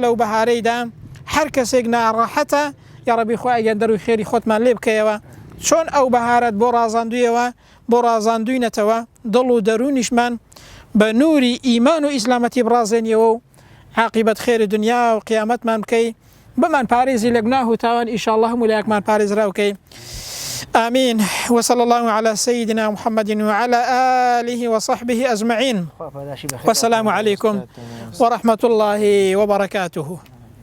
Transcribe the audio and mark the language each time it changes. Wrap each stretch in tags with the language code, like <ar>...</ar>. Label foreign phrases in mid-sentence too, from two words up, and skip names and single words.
<ckb>و بەهارەیدا هەر کەسێک ناڕەحەتە یا ڕەبی خۆیان دەروی خێری خۆتمان لێ بکەیەوە چۆن ئەو بەهارەت بۆ ڕازاندوویەوە بۆ ڕازاندووینەتەوە دڵ و دەرونیشمان بە نووری ئیمان و ئیسلامەتی بڕازێنیەوە و عاقبەت خێری دنیا و قیامەتمان بکەی بمان پارێزی لە گوناه و تاوان ئینشاءالله هەموو لایەکمان پارێزراوکەی</ckb> <ar>آمين وصلى الله على سيدنا محمد وعلى آله وصحبه أجمعين والسلام عليكم ورحمة الله وبركاته.</ar>